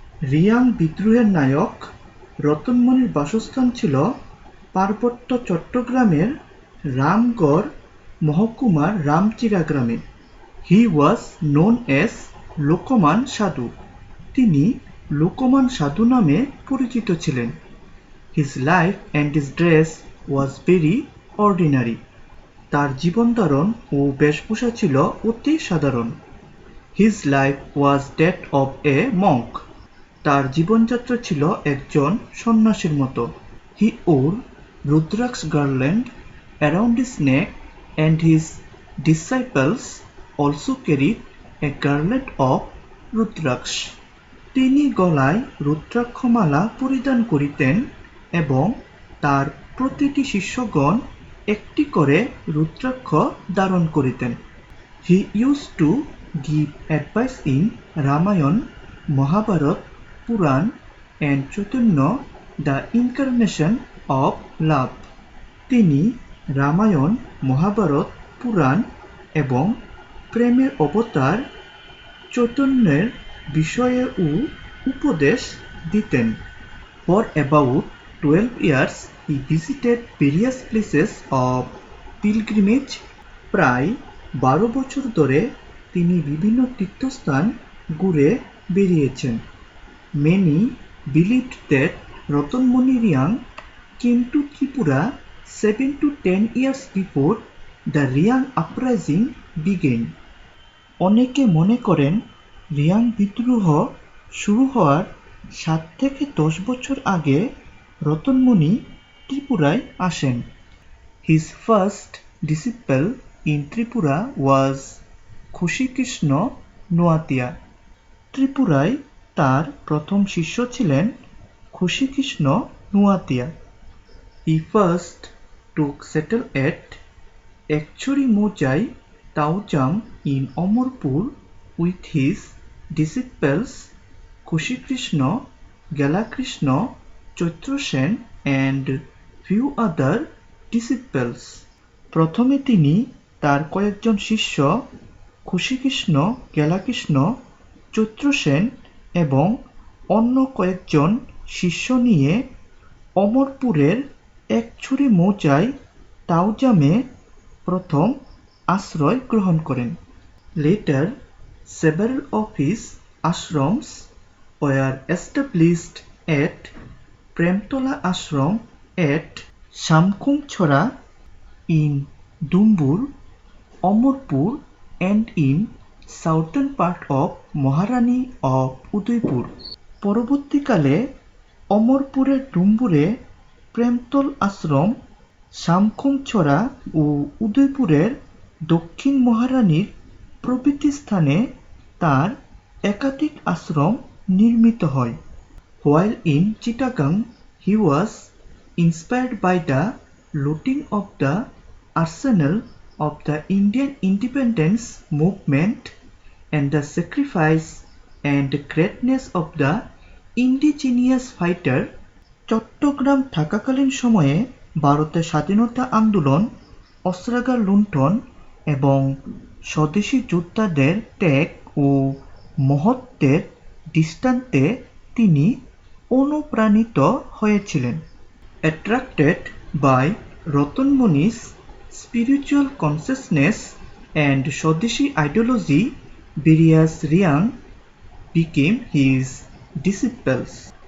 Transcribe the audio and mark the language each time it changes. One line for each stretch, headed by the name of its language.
Bangla: রিয়াং বিদ্রোহের নায়ক রতনমণির বাসস্থান ছিল পার্বত্য চট্টগ্রামের রামগড় মহকুমার রামচিরা গ্রামে।
English: He was known as
Bangla: Lokman সাধু। তিনি লোকমান সাধু নামে পরিচিত ছিলেন।
English: His life and his dress was very ordinary.
Bangla: তার জীবনধারণ ও বেশভূষা ছিল অতি সাধারণ।
English: His life was that of a monk.
Bangla: তার জীবনযাত্রা ছিল একজন সন্ন্যাসীর মতো।
English: He wore Rudraksh garland around his neck and his disciples also carried a garland of Rudraksh.
Bangla: তিনি গলায় রুদ্রাক্ষমালা পরিধান করিতেন এবং তার প্রতিটি শিষ্যগণ একটি করে রুদ্রাক্ষ ধারণ করিতেন।
English: He used to give advice in Ramayan, Mahabharat, Puran and Chaitanya, the incarnation of love.
Bangla: তিনি রামায়ণ, মহাভারত, পুরাণ এবং প্রেমের অবতার চৈতন্যের বিষয়েও উপদেশ দিতেন।
English: For about 12 years he visited various places of pilgrimage.
Bangla: প্রায় 12 বছর ধরে তিনি বিভিন্ন তীর্থস্থান ঘুরে বেরিয়েছেন।
English: Many believed that Ratanmuni Riang came to Tripura 7 to 10 years before the Riang uprising began.
Bangla: অনেকে মনে করেন রিয়াং বিদ্রোহ শুরু হওয়ার 7 থেকে 10 বছর আগে রতনমণি ত্রিপুরায় আসেন।
English: His first disciple in Tripura was Khushikrishna Noatia.
Bangla: ত্রিপুরায় তার প্রথম শিষ্য ছিলেন খুশিকৃষ্ণ Noatia.
English: He first took settle at Ekchori Mojai Taujam in Amarpur with his disciples Khushi-Krishna, Gala-Krishna, Chaitra-sen and few other disciples.
Bangla: প্রথমে তিনি তার কয়েকজন শিষ্য খুশিকৃষ্ণ, গেলাকৃষ্ণ, চৈত্রসেন এবং অন্য কয়েকজন শিষ্য নিয়ে অমরপুরের একছড়ি মৌজায় তাওজামে প্রথম আশ্রয় গ্রহণ করেন।
English: Later, several of his ashrams were established at Premtola Ashram at Shamkhumchhora in Dumbur, Amarpur and in southern part of Maharani of Udaipur.
Bangla: পরবর্তীকালে অমরপুরের ডুম্বুরে প্রেমতল আশ্রম, শামখুমছড়া ও উদয়পুরের দক্ষিণ মহারানীর প্রভৃতি স্থানে তার একাধিক আশ্রম নির্মিত হয়।
English: While in Chittagong, he was inspired by the looting of the arsenal of the Indian independence movement and the sacrifice and greatness of the indigenous fighter.
Bangla: Chittagong থাকাকালীন সময়ে ভারতের স্বাধীনতা আন্দোলন, অস্ত্রাগার লুণ্ঠন এবং স্বদেশী যোদ্ধাদের ত্যাগ ও মহত্বের দৃষ্টান্তে তিনি অনুপ্রাণিত হয়েছিলেন।
English: Attracted by Ratan Muni's spiritual consciousness and Swadeshi ideology, various Riang became his disciples.